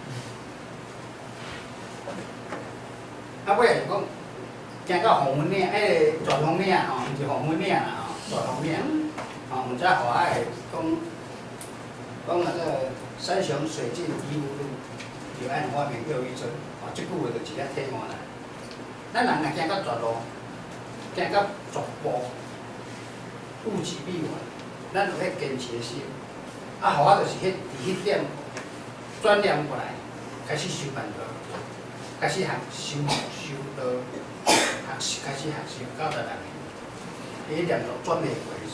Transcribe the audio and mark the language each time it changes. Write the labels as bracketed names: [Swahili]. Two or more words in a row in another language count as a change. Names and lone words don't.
[Min Nan Chinese] 尾是讲，行到黄昏岭，绝峰岭毋是黄昏岭啦绝峰岭，毋知何爱讲个山穷水尽疑无路，柳暗花明又一村，即句话就是遐题目啦。咱人若行到绝路，行到绝步，物极必反，咱有迄坚持的心。互我就是伫迄点转念过来，开始修办道。开始修道，开始学习96年，迄念头转袂过时